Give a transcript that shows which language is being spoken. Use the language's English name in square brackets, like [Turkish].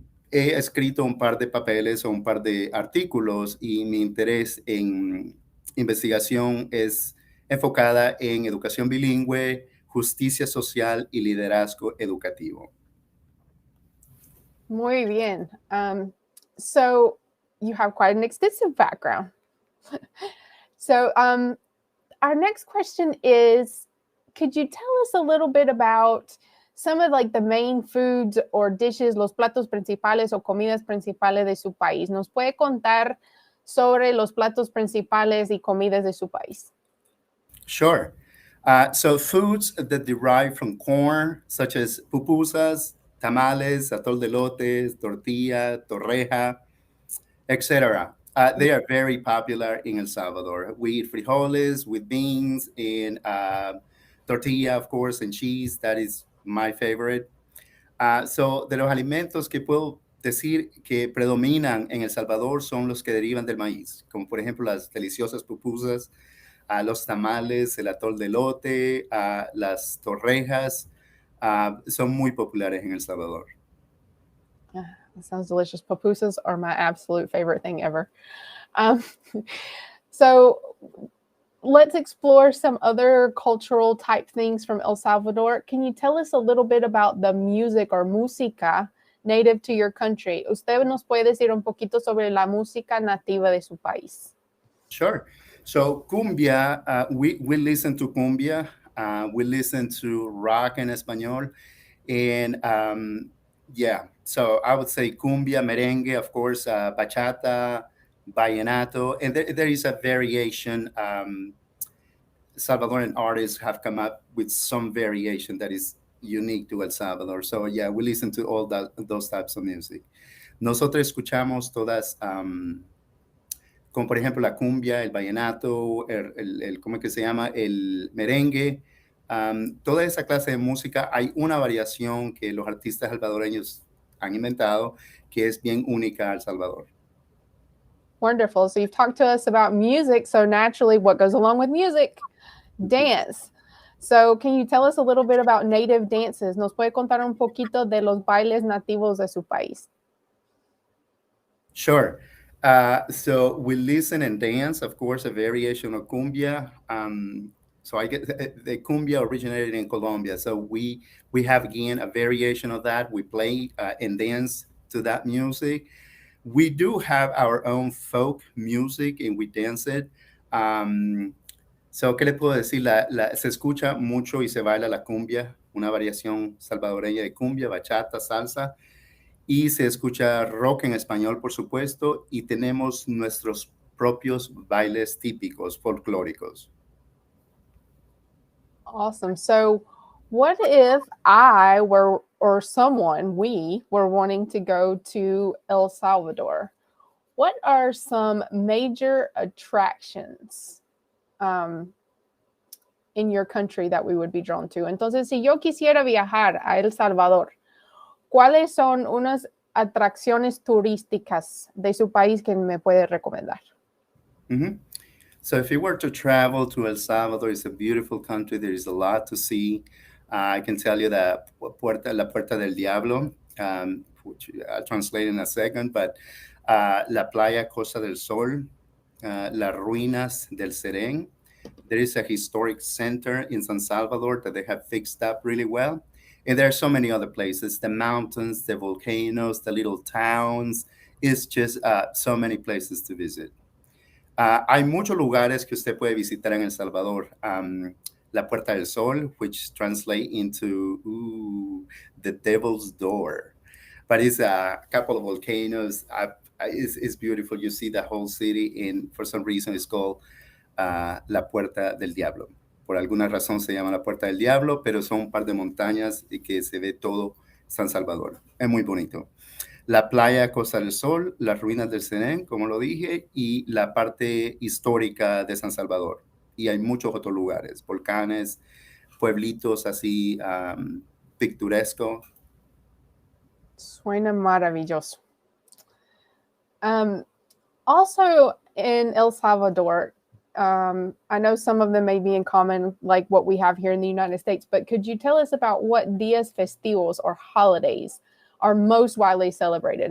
[Spanish] He escrito un par de papeles o un par de artículos y mi interés en investigación es enfocada en educación bilingüe, justicia social y liderazgo educativo. Muy bien. [English] So you have quite an extensive background. So our next question is, could you tell us a little bit about some of like the main foods or dishes, [Spanish] los platos principales o comidas principales de su país? ¿Nos puede contar sobre los platos principales y comidas de su país? [English] Sure. So foods that derive from corn, such as pupusas, tamales, atol de lotes, tortilla, torreja, etc. They are very popular in El Salvador. We eat frijoles with beans and tortilla, of course, and cheese. That is my favorite. [Spanish] So, de los alimentos que puedo decir que predominan en El Salvador son los que derivan del maíz, como por ejemplo las deliciosas pupusas, los tamales, el atol de lote, las torrejas, son muy populares en El Salvador. [English] That sounds delicious. Pupusas are my absolute favorite thing ever. Um, so let's explore some other cultural type things from El Salvador. Can you tell us a little bit about the music or música native to your country? [Spanish] ¿Usted nos puede decir un poquito sobre la música nativa de su país? [English] Sure. So cumbia, we listen to cumbia, we listen to rock en español, and yeah, so I would say cumbia, merengue, of course, bachata, vallenato, and there is a variation. Salvadoran artists have come up with some variation that is unique to El Salvador. So yeah, we listen to all those types of music. [Spanish] Nosotros escuchamos todas, como por ejemplo la cumbia, el vallenato, ¿cómo es que se llama? El merengue. Toda esa clase de música. Hay una variación que los artistas salvadoreños han inventado que es bien única a El Salvador. [English] Wonderful. So you've talked to us about music. So naturally, what goes along with music? Dance. So can you tell us a little bit about native dances? [Spanish] ¿Nos puede contar un poquito de los bailes nativos de su país? [English] Sure. So we listen and dance, of course, a variation of cumbia. So I get the cumbia originated in Colombia. So we have again a variation of that. We play and dance to that music. We do have our own folk music and we dance it. [Spanish] So, ¿qué le puedo decir? Se escucha mucho y se baila la cumbia, una variación salvadoreña de cumbia, bachata, salsa. Y se escucha rock en español, por supuesto, y tenemos nuestros propios bailes típicos, folclóricos. [English] Awesome. So what if I were, or someone, we were wanting to go to El Salvador? What are some major attractions in your country that we would be drawn to? [Spanish] Entonces, si yo quisiera viajar a El Salvador, ¿cuáles son unas atracciones turísticas de su país que me puede recomendar? Mm-hmm. [English] So if you were to travel to El Salvador, it's a beautiful country. There is a lot to see. I can tell you that la Puerta del Diablo, which I'll translate in a second, but la Playa Costa del Sol, las ruinas del Serén. There is a historic center in San Salvador that they have fixed up really well. And there are so many other places, the mountains, the volcanoes, the little towns. It's just so many places to visit. [Spanish] Hay muchos lugares que usted puede visitar en El Salvador. [English] La Puerta del Sol, which translate into the Devil's Door. But it's a couple of volcanoes. It's beautiful. You see the whole city, and for some reason it's called La Puerta del Diablo. [Spanish] Por alguna razón se llama la Puerta del Diablo, pero son un par de montañas y que se ve todo San Salvador. Es muy bonito. La playa Costa del Sol, las ruinas del Serén, como lo dije, y la parte histórica de San Salvador. Y hay muchos otros lugares, volcanes, pueblitos así picturescos. Suena maravilloso. [English] Also in El Salvador, I know some of them may be in common, like what we have here in the United States, but could you tell us about what [Spanish] días festivos [English] or holidays are most widely celebrated?